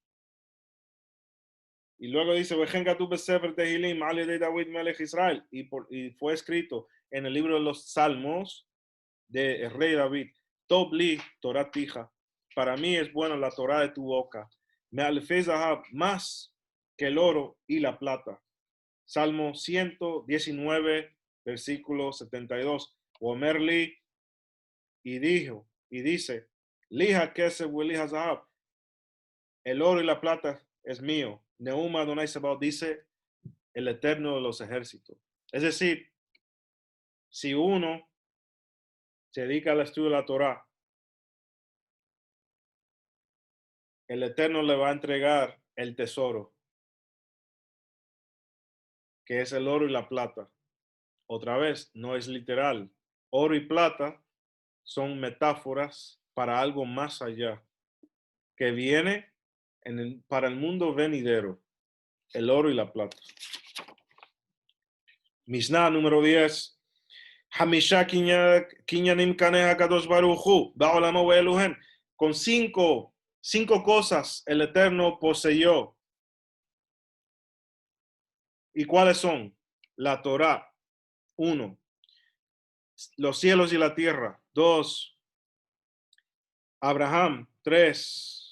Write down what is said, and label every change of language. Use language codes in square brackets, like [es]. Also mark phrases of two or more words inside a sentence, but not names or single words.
[es] Y luego dice, y fue escrito en el libro de los Salmos del rey David, [he] טוב לי תורת פיך, [es] para mí es buena la Torah de tu boca, [he] מאלפי זהב [es] más que el oro y la plata. Salmo 119, versículo 72. [he] Omerli, [es] y dice, [he] לי הכסף ולי הזהב, [es] el oro y la plata es mío. [he] נאם אדני צבאות, [es] dice el Eterno de los ejércitos. Es decir, si uno se dedica al estudio de la Torah, el Eterno le va a entregar el tesoro, que es el oro y la plata. Otra vez, no es literal. Oro y plata son metáforas para algo más allá, que viene para el mundo venidero, el oro y la plata. Mishnah número 10. [he] חמשה קנינים קנה הקדוש ברוך־הוא, בעולמו ואלו־הן. [es] Con cinco cosas el Eterno poseyó. ¿Y cuáles son? La Torah, 1. Los cielos y la tierra, 2. Abraham, 3.